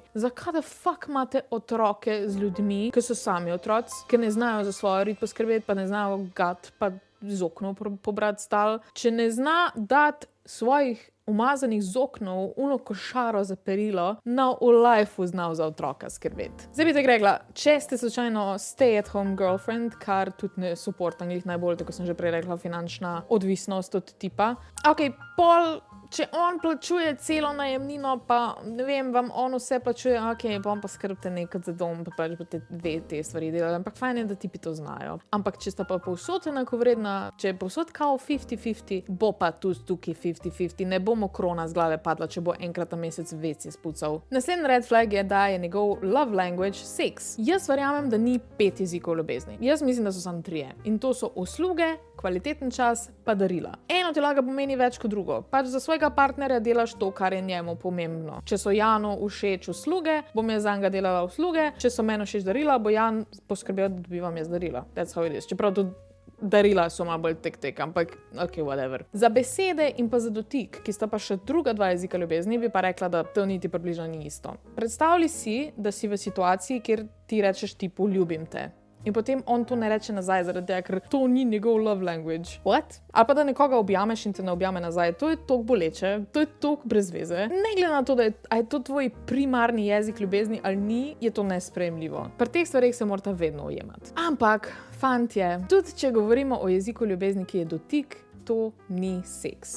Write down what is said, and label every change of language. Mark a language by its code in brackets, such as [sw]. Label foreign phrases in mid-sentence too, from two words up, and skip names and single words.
[sl] Zakaj [en] da fuck [sl] imate otroke z ljudmi, ki so sami otroci, ki ne znajo za svojo rit poskrbeti, pa ne znajo pa z oknov pobrati stal. Če ne zna dati svojih umazanih z oknov, uno košaro za perilo, v lifeu znal za otroka skrbeti. Zdaj bi tako rekla, če ste slučajno [en] stay at home girlfriend, [sl] kar tudi ne supportam glih najbolj, tako sem že prej rekla, finančna odvisnost od tipa. Ok, če on plačuje celo najemnino, pa ne vem, vam on vse plačuje, ok, pa on pa skrbite nekaj za dom, pa pač boste te stvari delali, ampak fajn je, da tipi to znajo. Ampak če sta pa povsod enakovredna, če je povsod kao 50-50, bo pa tudi tukaj 50-50, ne bomo krona z glave padla, če bo enkrat na mesec veci spucal. Naslednji [en] red flag [sl] je, da je njegov [en] love language [sl] seks. Jaz verjamem, da ni 5 jezikov ljubezni. Jaz mislim, da so samo 3. In to so usluge, kvaliteten čas, pa darila. Eno ti lahko pomeni več kot drugo. Pač za svojega partnerja delaš to, kar je njemu pomembno. Če so Janu všeč usluge, bom jaz zanj delala usluge. Če so meni všeč darila, bo Jan poskrbel, da dobivam jaz darila. [en] That's how it is. [sl] Čeprav tudi darila so malo bolj tek, ampak ok, whatever. Za besede in pa za dotik, ki sta pa še druga 2 jezika ljubezni, bi pa rekla, da to niti približno ni isto. Predstavljaj si, da si v situaciji, kjer ti rečeš tipu ljubim te. In potem on to ne reče nazaj, zaradi tega, ker to ni njegov [en] love language. What? [sl] Ali pa da nekoga objameš in te ne objame nazaj. To je toliko boleče, to je toliko brez veze. Ne glede na to, da je to tvoj primarni jezik ljubezni ali ni, je to nesprejemljivo. Pri teh stvareh se morata vedno ujemati. Ampak, fantje, tudi če govorimo o jeziku ljubezni, ki je dotik, to ni seks.